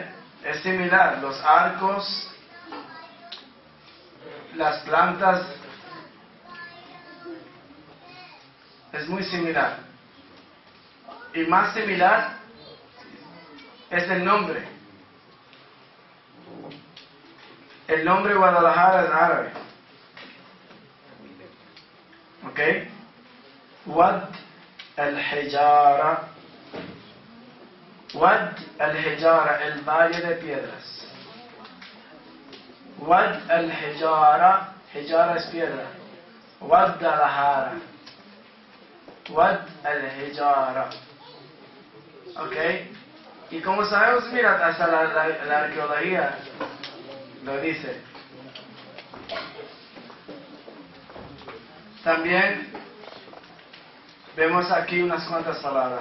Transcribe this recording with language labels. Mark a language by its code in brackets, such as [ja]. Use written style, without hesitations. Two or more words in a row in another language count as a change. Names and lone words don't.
[es] Es similar, los arcos, las plantas, es muy similar. Y más similar es el nombre. El nombre Guadalajara es árabe. ¿Ok? Wad al-Hijara. Wad al-Hijara, el valle de piedras. Wad al-Hijara, Hijara es piedra. Wad al-Hijara. Wad al-Hijara. ¿Ok? Y como sabemos, mira, hasta la arqueología lo dice. También vemos aquí unas cuantas palabras.